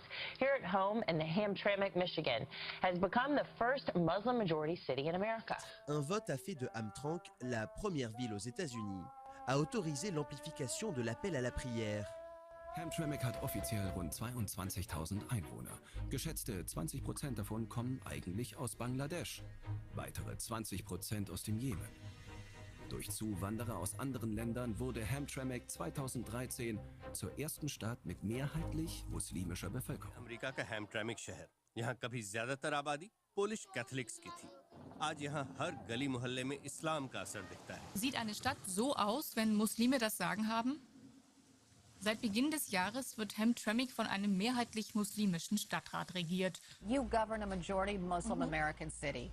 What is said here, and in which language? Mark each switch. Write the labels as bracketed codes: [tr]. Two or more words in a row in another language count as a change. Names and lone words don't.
[en] Here at home in Hamtramck, Michigan, has become the first Muslim-majority city in America. [fr] Un vote a fait de Hamtramck la première ville aux États-Unis à autoriser l'amplification de l'appel à la prière. [de] Hamtramck hat offiziell rund 22.000 Einwohner. Geschätzte 20% davon kommen eigentlich aus Bangladesch, weitere 20% aus dem Jemen. Durch Zuwanderer aus anderen Ländern wurde Hamtramck 2013 zur ersten Stadt mit mehrheitlich muslimischer Bevölkerung. [hi] अमेरिका का हैमट्रैमिक शहर, यहाँ कभी ज्यादातर आबादी पोलिश कैथोलिक्स की थी। आज यहाँ हर गली मोहल्ले में इस्लाम का असर दिखता है। [de] Sieht eine Stadt so aus, wenn Muslime das Sagen haben? Seit Beginn des Jahres wird Hamtramck von einem mehrheitlich muslimischen Stadtrat regiert. [en] You govern a majority Muslim American city.